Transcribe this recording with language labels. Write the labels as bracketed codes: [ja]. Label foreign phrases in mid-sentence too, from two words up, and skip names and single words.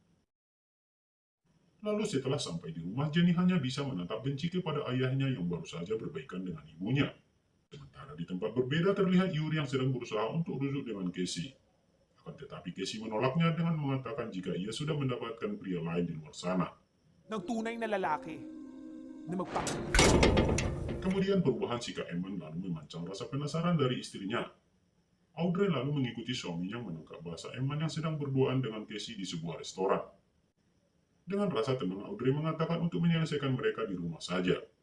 [id] Lalu setelah sampai di rumah, Jenny hanya bisa menatap benci kepada ayahnya yang baru saja berbaikan dengan ibunya. Sementara di tempat berbeda terlihat Yuri yang sedang berusaha untuk rujuk dengan Casey. Akan tetapi Casey menolaknya dengan mengatakan jika ia sudah mendapatkan pria lain di luar sana. [tl] Ng tunay na lalaki na [id] Kemudian perubahan sikap Eman lalu memancang rasa penasaran dari istrinya. Audrey lalu mengikuti suaminya menangkap bahasa Eman yang sedang berduaan dengan Casey di sebuah restoran. Dengan rasa tenang, Audrey mengatakan untuk menyelesaikan mereka di rumah saja.